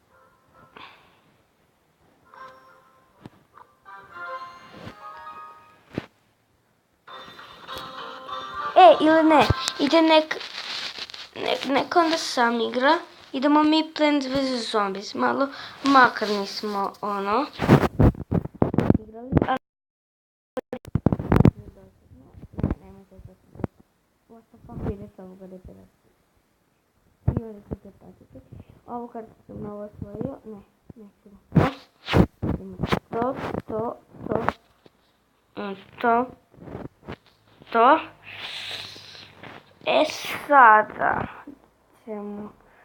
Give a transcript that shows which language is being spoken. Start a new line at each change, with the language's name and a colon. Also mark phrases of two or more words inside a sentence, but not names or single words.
Croatian: Ili ne, ide nek onda sam igra. Idemo mi Plants vs Zombies, malo makar nismo igrali, ali... Nemojte to
English: what the fuck,
Croatian: vidite ovoga depera. I ovdje ćete patiti. Ovu kartu sam malo osvojio, nećemo. To. Sada ćemo...